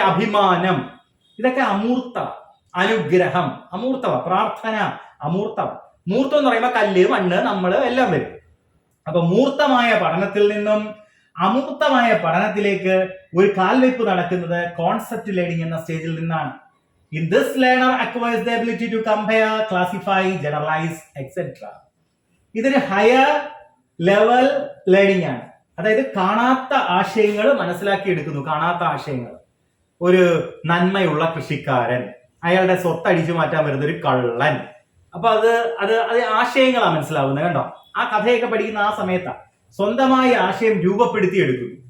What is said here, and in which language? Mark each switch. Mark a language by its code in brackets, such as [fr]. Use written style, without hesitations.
[ml] അഭിമാനം, ഇതൊക്കെ അമൂർത്ത. അനുഗ്രഹം അമൂർത്തവ, പ്രാർത്ഥന അമൂർത്തവ. മൂർത്തം എന്ന് പറയുമ്പോൾ കല്ല്, മണ്ണ്, നമ്മള് എല്ലാം വരും. അപ്പൊ മൂർത്തമായ പഠനത്തിൽ നിന്നും അമൂർത്തമായ പഠനത്തിലേക്ക് ഒരു കാൽവയ്പ് നടക്കുന്നത് കോൺസെപ്റ്റ് ലേണിംഗ് എന്ന സ്റ്റേജിൽ നിന്നാണ്. [en] In this learner acquires the ability to compare, classify, generalize, etc. [ml] ഇതൊരു ഹയർ ലെവൽ ലേണിംഗ് ആണ്. അതായത് കാണാത്ത ആശയങ്ങൾ മനസ്സിലാക്കി എടുക്കുന്നു. കാണാത്ത ആശയങ്ങൾ, ഒരു നന്മയുള്ള കൃഷിക്കാരൻ, അയാളുടെ സ്വത്ത് അടിച്ചു മാറ്റാൻ വരുന്ന ഒരു കള്ളൻ. അപ്പൊ അത് ആശയങ്ങളാണ് മനസ്സിലാവുന്നത്. കണ്ടോ? ആ കഥയൊക്കെ പഠിക്കുന്ന ആ സമയത്താണ് സ്വന്തമായ ആശയം രൂപപ്പെടുത്തി എടുക്കുന്നു.